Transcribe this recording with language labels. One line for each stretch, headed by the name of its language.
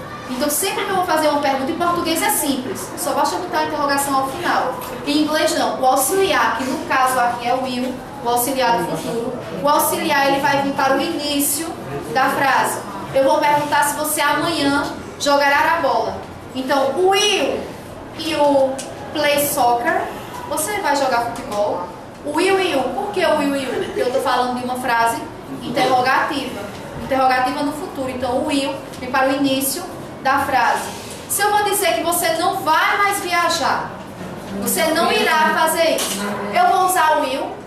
Portuguese: Então, sempre que eu vou fazer uma pergunta, em português é simples, só basta botar a interrogação ao final. Em inglês não, o auxiliar, que no caso aqui é o will, o auxiliar do futuro, o auxiliar ele vai vir para o início da frase. Eu vou perguntar se você amanhã jogará a bola.
English: Então, will you play soccer?
Portuguese: Você vai jogar futebol?
English: Will you?
Portuguese: Por que o will you? Porque eu estou falando de uma frase interrogativa. Interrogativa no futuro. Então, o will vem para o início da frase. Se eu vou dizer que você não vai mais viajar, você não irá fazer isso, eu vou usar o will?